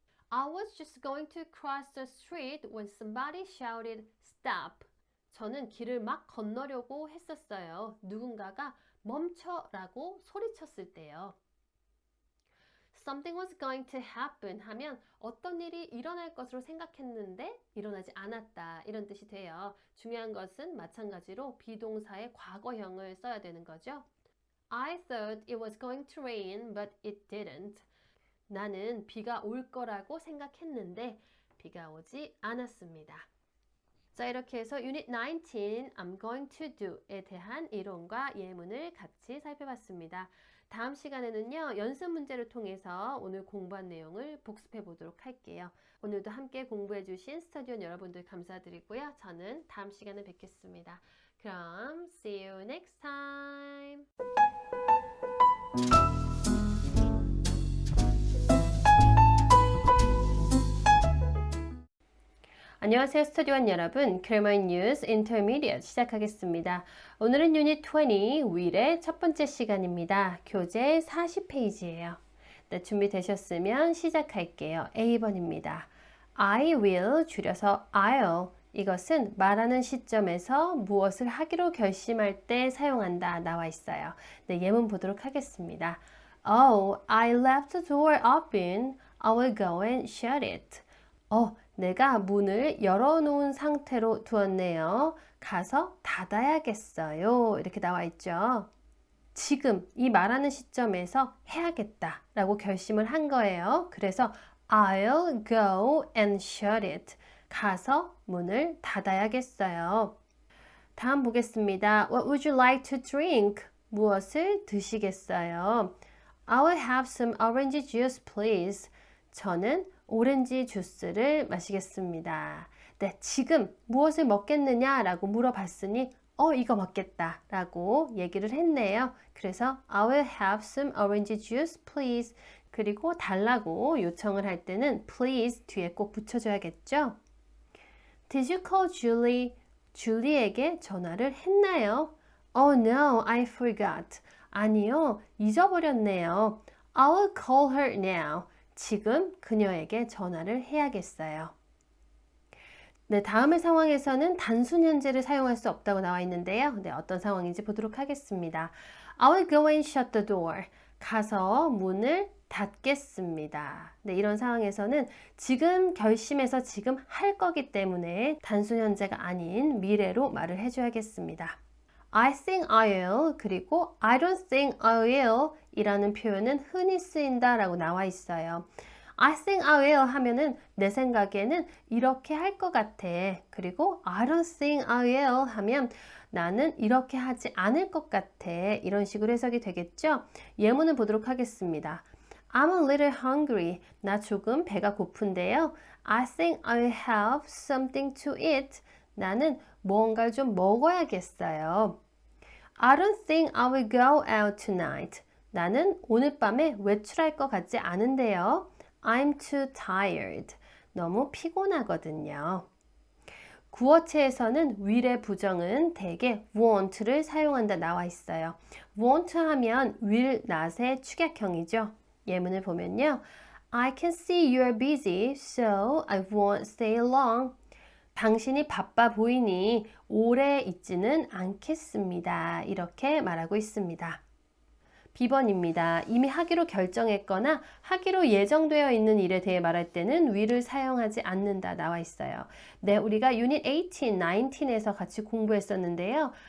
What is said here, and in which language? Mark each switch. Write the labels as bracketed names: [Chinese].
[English] I was just going to cross the street when somebody shouted, stop. [Korean] 저는 길을 막 건너려고 했었어요. 누군가가 멈춰라고 소리쳤을 때요. [English] something was going to happen [Korean] 하면 어떤 일이 일어날 것으로 생각했는데 일어나지 않았다 이런 뜻이 돼요. 중요한 것은 마찬가지로 비동사의 과거형을 써야 되는 거죠. [English] I thought it was going to rain, but it didn't. [Korean] 나는 비가 올 거라고 생각했는데 비가 오지 않았습니다. 자, 이렇게 해서 Unit 19, [English] I'm going to do [Korean] 에 대한 이론과 예문을 같이 살펴봤습니다. 다음 시간에는요, 연습 문제를 통해서 오늘 공부한 내용을 복습해 보도록 할게요. 오늘도 함께 공부해 주신 스터디온 여러분들 감사드리고요. 저는 다음 시간에 뵙겠습니다. 그럼 [English] see you next time. [Korean] 안녕하세요 스터디원 여러분, Grammar News Intermediate 시작하겠습니다. 오늘은 유닛 20 will의 첫 번째 시간입니다. 교재 40페이지예요. 네, 준비되셨으면 시작할게요. A번입니다. I will 줄여서 I'll 이것은 말하는 시점에서 무엇을 하기로 결심할 때 사용한다 나와 있어요. 네, 예문 보도록 하겠습니다. [English] Oh, I left the door open. I will go and shut it. [Korean] 내가 문을 열어놓은 상태로 두었네요. 가서 닫아야겠어요. 이렇게 나와 있죠. 지금 이 말하는 시점에서 해야겠다 라고 결심을 한 거예요. 그래서 [English] I'll go and shut it. [Korean] 가서 문을 닫아야겠어요. 다음 보겠습니다. [English] What would you like to drink? [Korean] 무엇을 드시겠어요? [English] I will have some orange juice, please. [Korean] 저는 오렌지 주스를 마시겠습니다. 네, 지금 무엇을 먹겠느냐라고 물어봤으니 이거 먹겠다 라고 얘기를 했네요. 그래서 [English] I will have some orange juice, please. [Korean] 그리고 달라고 요청을 할 때는 please 뒤에 꼭 붙여줘야겠죠. [English] Did you call Julie? [Korean] 줄리에게 전화를 했나요? [English] Oh no, I forgot. [Korean] 아니요, 잊어버렸네요. [English] I will call her now. [Korean] 지금 그녀에게 전화를 해야겠어요. 네, 다음의 상황에서는 단순 현재를 사용할 수 없다고 나와 있는데요. 네, 어떤 상황인지 보도록 하겠습니다. [English] I will go and shut the door. [Korean] 가서 문을 닫겠습니다. 네, 이런 상황에서는 지금 결심해서 지금 할 거기 때문에 단순 현재가 아닌 미래로 말을 해줘야겠습니다. [English] I think I will [Korean] 그리고 [English] I don't think I will [Korean] 이라는 표현은 흔히 쓰인다 라고 나와 있어요. [English] I think I will [Korean] 하면은 내 생각에는 이렇게 할 것 같아. 그리고 [English] I don't think I will [Korean] 하면 나는 이렇게 하지 않을 것 같아. 이런 식으로 해석이 되겠죠? 예문을 보도록 하겠습니다. [English] I'm a little hungry. [Korean] 나 조금 배가 고픈데요. [English] I think I will have something to eat. [Korean] 나는 무언가를 좀 먹어야겠어요. [English] I don't think I will go out tonight. [Korean] 나는 오늘 밤에 외출할 것 같지 않은데요. [English] I'm too tired. [Korean] 너무 피곤하거든요. 구어체에서는 will의 부정은 대개 want를 사용한다 나와 있어요. want 하면 will, not의 축약형이죠. 예문을 보면요. [English] I can see you're busy, so I won't stay long. [Korean] 당신이 바빠 보이니 오래 있지는 않겠습니다. 이렇게 말하고 있습니다. B번입니다. 이미 하기로 결정했거나 하기로 예정되어 있는 일에 대해 말할 때는 will을 사용하지 않는다 나와 있어요. 네, 우리가 유닛 18, 19에서 같이 공부했었는데요.